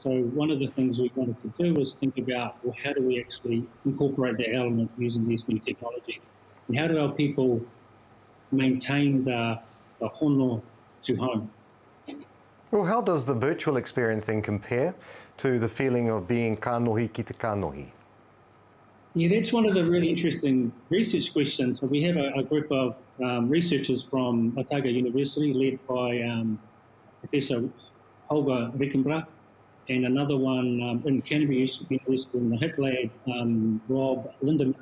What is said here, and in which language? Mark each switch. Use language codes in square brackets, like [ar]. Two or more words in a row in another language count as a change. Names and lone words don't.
[en] So one of the things we wanted to do was think about, well, how do we actually incorporate that element using these new technologies? And how do our people maintain the hono to home? Well, how does the virtual experience then compare to the feeling of being [mi] kanohi ki te kanohi? [en] Yeah, that's one of the really interesting research questions. So we have a group of researchers from Otago University led by Professor Holger Rickenbach, and another one in Canterbury University in the HIT lab, Rob Lindemann.